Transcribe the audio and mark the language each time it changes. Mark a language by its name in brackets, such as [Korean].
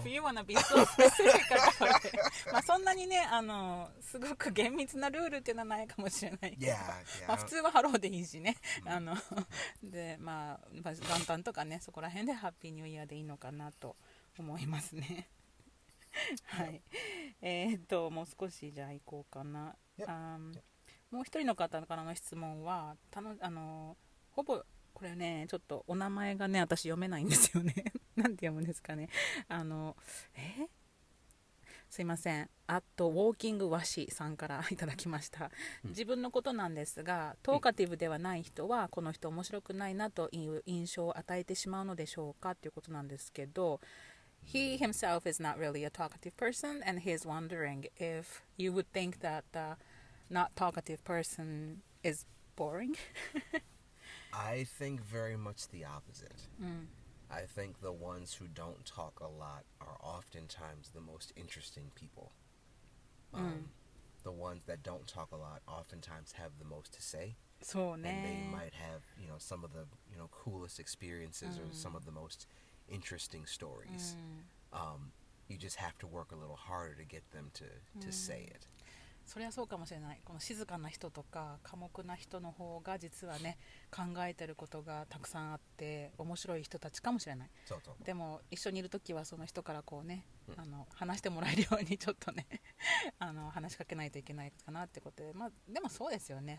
[English] If you want to be so specific about it. [Japanese] まあそんなにね、すごく厳密なルールっていうのはないかもしれないけど、 [English] Yeah, [Japanese] まあ普通はハローでいいしね。で、まあ元旦とかね、そこら辺でハッピーニューイヤーでいいのかなと思いますね。はい。もう少しじゃあ行こうかな。もう一人の方からの質問は、ほぼこれね、ちょっとお名前がね、私読めないんですよね。なんて読むんですかね。すいません。ウォーキング和紙さんからいただきました。自分のことなんですが、トーカティブではない人は、この人面白くないなという印象を与えてしまうのでしょうかということなんですけど、 [English] He himself is not really a talkative person, and he is wondering if you would think that the not talkative person is boring. I think very much the opposite. I think the ones who don't talk a lot are oftentimes the most interesting people. The ones that don't talk a lot oftentimes have the most to say. [Japanese] そうね。 [English] And they might have, you know, some of the, you know, coolest experiences or some of the most interesting stories. You just have to work a little harder to get them to say it. [Japanese] それはそうかもしれない。この静かな人とか寡黙な人の方が実はね、考えてることがたくさんあって面白い人たちかもしれない。そうそう。でも一緒にいるときはその人からこうね、話してもらえるようにちょっとね話しかけないといけないかなってことで、まあでもそうですよね。